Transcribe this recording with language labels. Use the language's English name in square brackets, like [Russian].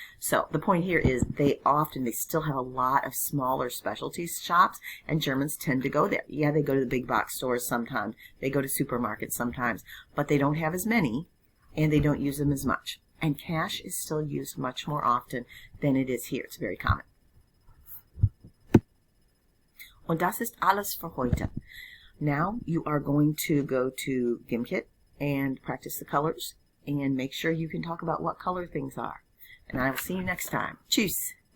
[English] So the point here is they still have a lot of smaller specialty shops, and Germans tend to go there. Yeah, they go to the big box stores sometimes. They go to supermarkets sometimes, but they don't have as many, and they don't use them as much. And cash is still used much more often than it is here. It's very common. [German] Und das ist alles für heute. [English] Now you are going to go to Gimkit and practice the colors and make sure you can talk about what color things are. And I will see you next time. Tschüss.